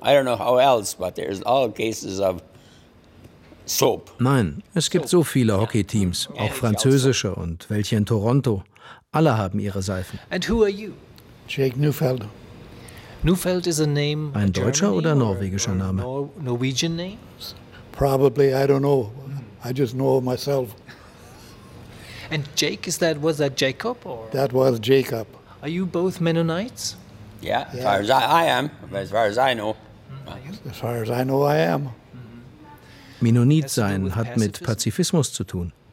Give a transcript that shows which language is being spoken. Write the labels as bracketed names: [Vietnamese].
[English] I don't know how else, but there's all cases of soap. [German] Nein, es gibt so viele Hockey-Teams, auch französische und welche in Toronto. Alle haben ihre Seifen. [English] And who are you? Jake Neufeld. Neufeld is a name. [German] Ein deutscher oder norwegischer Name? [English] Norwegian name? Probably, I don't know. I just know myself. And Jake, was that Jacob? Or? That was Jacob. Are you both Mennonites? Yeah, yeah. As far as I am, as far as I know. As far as I know, I am. [German] Mennonit sein hat mit Pazifismus zu tun.